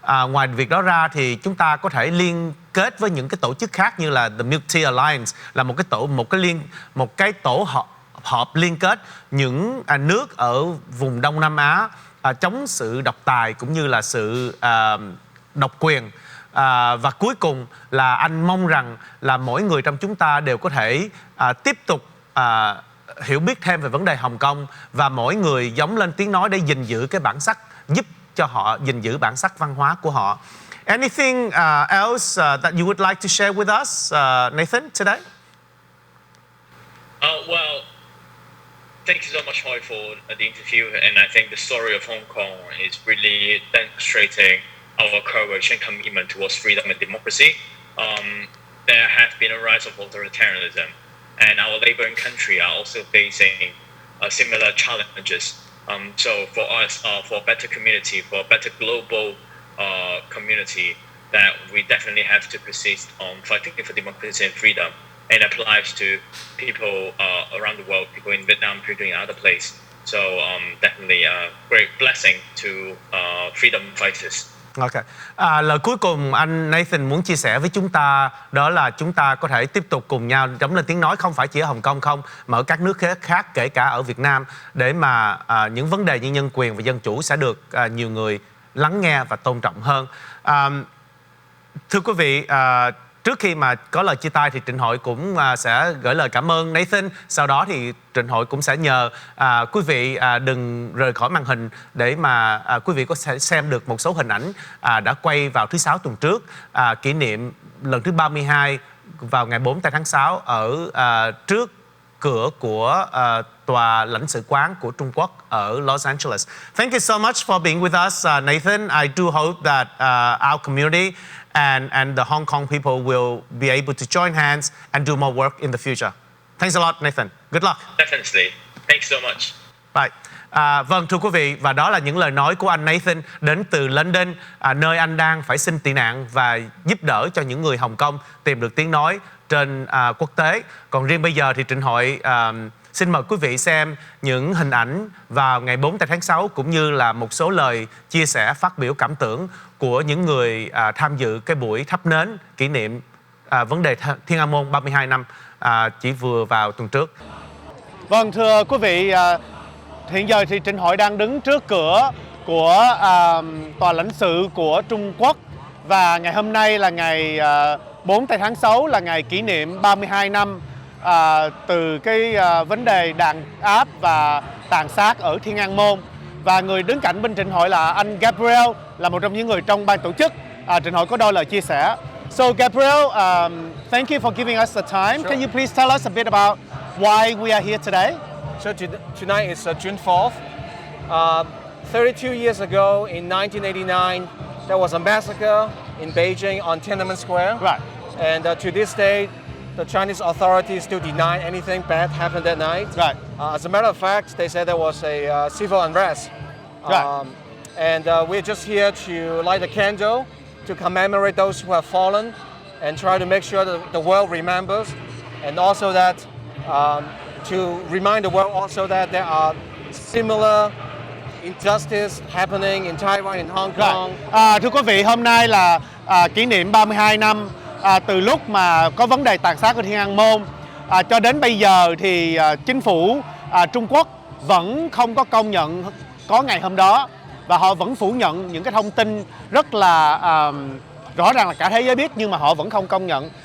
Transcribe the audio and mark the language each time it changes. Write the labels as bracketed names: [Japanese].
[Vietnamese] Ngoài việc đó ra thì chúng ta có thể liên kết với những cái tổ chức khác như là The Multi Alliance, là một cái tổ họp liên kết những nước ở vùng Đông Nam Á chống sự độc tài cũng như là sự độc quyền. Và cuối cùng là anh mong rằng là mỗi người trong chúng ta đều có thể tiếp tục hiểu biết thêm về vấn đề Hồng Kông, và mỗi người giống lên tiếng nói để gìn giữ cái bản sắc, giúp cho họ gìn giữ bản sắc văn hóa của họ. [English] Anything else that you would like to share with us, Nathan, today? Well, thank you so much, Hoi, for the interview. And I think the story of Hong Kong is really demonstrating our courage and commitment towards freedom and democracy. There has been a rise of authoritarianism, and our neighboring country are also facing similar challenges. So for us, for a better community, for a better global community, that we definitely have to persist on fighting for democracy and freedom. And applies to people around the world, people in Vietnam, people in other places. So definitely a great blessing to freedom fighters. Okay. [Vietnamese] Lời cuối cùng anh Nathan muốn chia sẻ với chúng ta đó là chúng ta có thể tiếp tục cùng nhau chống lên tiếng nói, không phải chỉ ở Hồng Kông không, mà ở các nước khác, kể cả ở Việt Nam, để mà những vấn đề như nhân quyền và dân chủ sẽ được nhiều người lắng nghe và tôn trọng hơn. Thưa quý vị, trước khi mà có lời chia tay thì Trịnh Hội cũng sẽ gửi lời cảm ơn Nathan. Sau đó thì Trịnh Hội cũng sẽ nhờ quý vị đừng rời khỏi màn hình để mà quý vị có thể xem được một số hình ảnh đã quay vào thứ Sáu tuần trước, kỷ niệm lần thứ 32 vào ngày 4 tháng 6 ở trước cửa của tòa lãnh sự quán của Trung Quốc ở Los Angeles. Thank you so much for being with us, Nathan. I do hope that our community and the Hong Kong people will be able to join hands and do more work in the future. Thanks a lot, Nathan. Good luck. Definitely. Thanks so much. Bye. Vâng, thưa quý vị, và đó là những lời nói của anh Nathan đến từ London, nơi anh đang phải xin tị nạn và giúp đỡ cho những người Hồng Kông tìm được tiếng nói trên quốc tế. Còn riêng bây giờ thì Trịnh Hội Xin mời quý vị xem những hình ảnh vào ngày 4 tháng 6 cũng như là một số lời chia sẻ phát biểu cảm tưởng của những người tham dự cái buổi thắp nến kỷ niệm vấn đề Thiên An Môn 32 năm chỉ vừa vào tuần trước. Vâng, thưa quý vị, hiện giờ thì Trịnh Hội đang đứng trước cửa của tòa lãnh sự của Trung Quốc, và ngày hôm nay là ngày 4 tháng 6 là ngày kỷ niệm 32 năm từ cái vấn đề đàn áp và tàn sát ở Thiên An Môn. Và người đứng cạnh bên Trịnh Hội là anh Gabriel, là một trong những người trong ban tổ chức. Trịnh Hội có đôi lời chia sẻ. [English] So Gabriel, thank you for giving us the time. Sure. Can you please tell us a bit about why we are here today? So tonight is June 4th. 32 years ago in 1989, there was a massacre in Beijing on Tiananmen Square. Right. And to this day, the Chinese authorities still deny anything bad happened that night. Right. As a matter of fact, they said there was a civil unrest. Right. And we're just here to light a candle to commemorate those who have fallen and try to make sure that the world remembers, and also that to remind the world also that there are similar injustice happening in Taiwan and Hong Kong. [Vietnamese] Thưa quý vị, hôm nay là kỷ niệm 32 năm từ lúc mà có vấn đề tàn sát ở Thiên An Môn. Cho đến bây giờ thì chính phủ Trung Quốc vẫn không có công nhận có ngày hôm đó, và họ vẫn phủ nhận những cái thông tin rất là rõ ràng là cả thế giới biết, nhưng mà họ vẫn không công nhận.